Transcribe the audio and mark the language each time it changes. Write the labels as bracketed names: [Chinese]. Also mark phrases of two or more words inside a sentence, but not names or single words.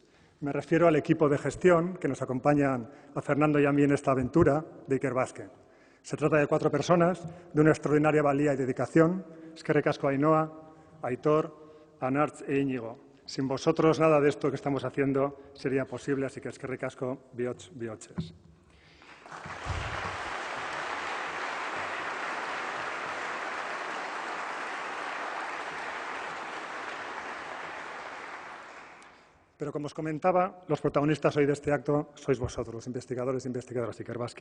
[Spanish] Me refiero al equipo de gestión que nos acompañan a Fernando y a mí en esta aventura de Ikerbasque. Se trata de 4 personas de una extraordinaria valía y dedicación: [Basque] Eskerrik asko Ainhoa, Aitor, Anartz e Íñigo. [Spanish] Sin vosotros nada de esto que estamos haciendo sería posible, así que [Basque] eskerrik asko bihotz bihotzez. [Spanish] Pero, como os comentaba, los protagonistas hoy de este acto sois vosotros, los investigadores e investigadoras de Ikerbasque.